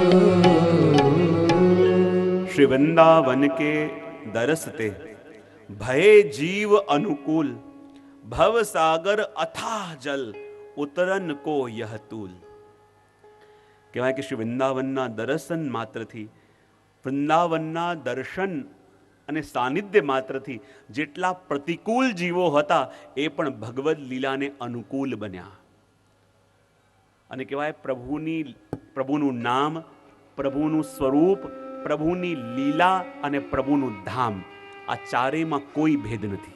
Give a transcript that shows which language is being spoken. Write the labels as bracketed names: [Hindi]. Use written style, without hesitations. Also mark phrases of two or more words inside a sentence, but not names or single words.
[Braj] श्री वृंदावन के दरसते भय जीव अनुकूल भव सागर अथाह जल उतरन को यह तूल. [Gujarati] કહેવાય કે શ્રી વૃંદાવનના દર્શન માત્રથી, વૃંદાવનના દર્શન અને સાનિધ્ય માત્રથી જેટલા પ્રતિકૂળ જીવો હતા એ પણ ભગવદ લીલાને અનુકૂળ બન્યા. અને કહેવાય પ્રભુનું નામ, પ્રભુનું સ્વરૂપ, પ્રભુની લીલા અને પ્રભુનું ધામ, આ ચારેયમાં કોઈ ભેદ નથી.